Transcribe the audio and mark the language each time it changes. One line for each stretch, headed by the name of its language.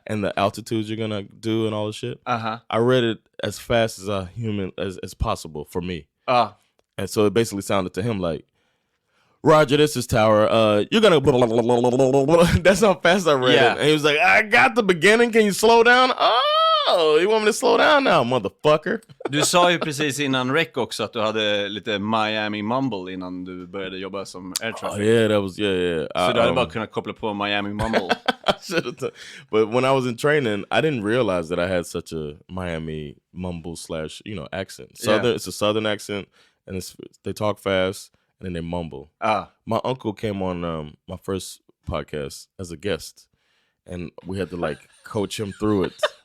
English: And the altitudes you're gonna do and all this shit. I read it as fast as a human as possible for me. And so it basically sounded to him like, Roger, this is Tower. You're gonna blah, blah, blah, blah, blah, blah. That's how fast I read it. And he was like, I got the beginning. Can you slow down? Oh, you want me to slow down now, motherfucker?
Swedish: Du sa ju precis innan rec också att du hade lite Miami mumble innan du började jobba som air traffic.
English: Yeah, that was yeah.
Swedish: Så du hade bara kunnat koppla på Miami mumble.
English: But when I was in training, I didn't realize that I had such a Miami mumble / accent. Southern, it's a southern accent, and they talk fast. And then they mumble. My uncle came on my first podcast as a guest, and we had to like coach him through it.